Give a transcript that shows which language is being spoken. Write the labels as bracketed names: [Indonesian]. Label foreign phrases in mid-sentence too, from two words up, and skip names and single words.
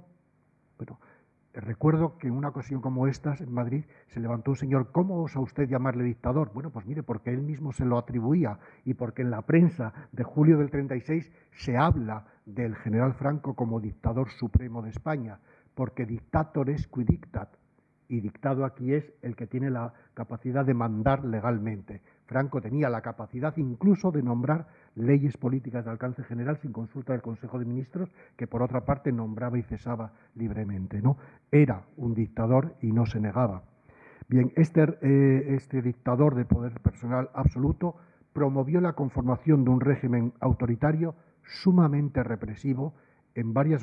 [Spanish] Bueno, recuerdo que en una ocasión como estas en Madrid se levantó un señor: ¿cómo osa usted llamarle dictador? Bueno, pues mire, porque él mismo se lo atribuía y porque en la prensa de julio del 36 se habla del general Franco como dictador supremo de España, porque [Latin] dictator es qui dictat, [Spanish] y dictado aquí es el que tiene la capacidad de mandar legalmente. Franco tenía la capacidad incluso de nombrar leyes políticas de alcance general sin consulta del Consejo de Ministros, que por otra parte nombraba y cesaba libremente, ¿no? Era un dictador y no se negaba. Bien, este dictador de poder personal absoluto promovió la conformación de un régimen autoritario sumamente represivo, en varias